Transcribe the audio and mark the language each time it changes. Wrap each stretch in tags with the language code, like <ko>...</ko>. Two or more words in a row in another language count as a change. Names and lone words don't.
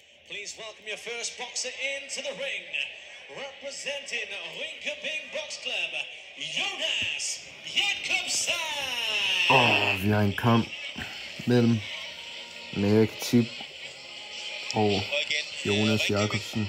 <en>Please welcome your first boxer into the ring. Representing Ringkøbing Box Club, Jonas Jakobsen.</en> <da>Vi har en kamp mellem Erik Tip og Jonas Jakobsen.</da>